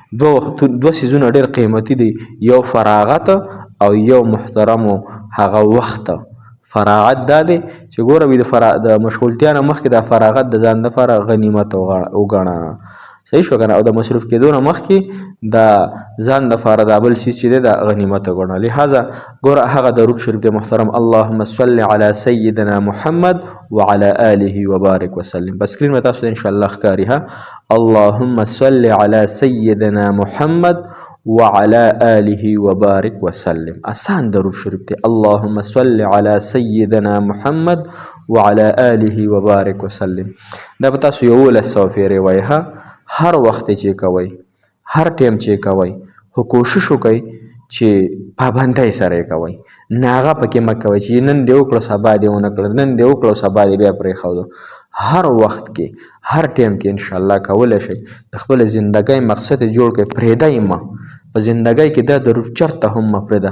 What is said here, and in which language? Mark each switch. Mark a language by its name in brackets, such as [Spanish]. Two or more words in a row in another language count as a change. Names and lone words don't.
[Pashto] دوه څیزونه ډېر قیمتي دي، یو فراغت او یو محترمو هغه وخت. فراغت دا دی چې ګوره وي د مشغولتیا نه مخکې دا فراغت د ځان لپاره غنیمت وګڼه. صحیح شو که نه؟ او د مصروف کېدو نه مخکې د ځان لپاره دا بل څیز چې دی د غنیمت وګڼه. لهذا ګوره هغه درود شریف دی محترم، [Arabic] اللهم صل علی سیدنا محمد وعلى آله وبارک وسلم. [Pashto] په سکرین به تاسو ته انشاءالله ښکاري ها، [Arabic] اللهم صل علی سیدنا محمد وعلى آله وبارك وسلم. [Pashto] آسان درود شریف دی، [Arabic] اللهم صل علی سیدنا محمد وعلى آله وبارك وسلم. [Pashto] دا به تاسو 1100 پیرې وایي ها، هر وخت چې کوئ، هر ټایم چې کوئ، خو کوشش وکئ چې پابندۍ سره یې کوئ، ناغه پکې مه کوئ چې نن دې وکړو سبا دې ونه کړه، نن دې وکړو سبا دې بیا پرېښودو. هر وخت کې هر ټایم کې انشاءالله کولی شئ د خپل زندګۍ مقصد جوړ کړئ، پرېږدئ مه په زندګۍ کې دا درود چرته هم مه پرېږده.